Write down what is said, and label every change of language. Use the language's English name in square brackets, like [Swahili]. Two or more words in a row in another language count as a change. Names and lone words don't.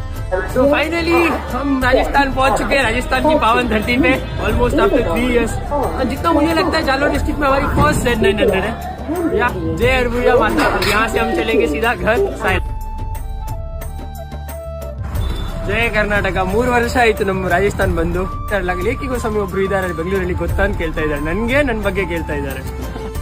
[Hindi] तो फाइनली हम राजस्थान पहुंच चुके हैं, राजस्थान की पावन धरती पे [English] almost after 3 years. [Hindi] और जितना मुझे लगता है जालौर डिस्ट्रिक्ट में हमारी फर्स्ट Z900 है। या जय अरबुया माता। यहाँ से हम चलेंगे सीधा घर साइड। [Kannada] ಜಯ ಕರ್ನಾಟಕ 3 ವರ್ಷ ಆಯ್ತು ನಮ್ಮ ರಾಜಸ್ಥಾನ್ ಬಂದು. ಲೇಖಿಗೋಸ್ವಾಮಿ ಒಬ್ರು ಇದ್ದಾರೆ ಬೆಂಗಳೂರಲ್ಲಿ, ಗೊತ್ತಾ ಅಂತ ಕೇಳ್ತಾ ಇದ್ದಾರೆ. ನನ್ಗೆ ನನ್ನ ಬಗ್ಗೆ ಕೇಳ್ತಾ ಇದ್ದಾರೆ.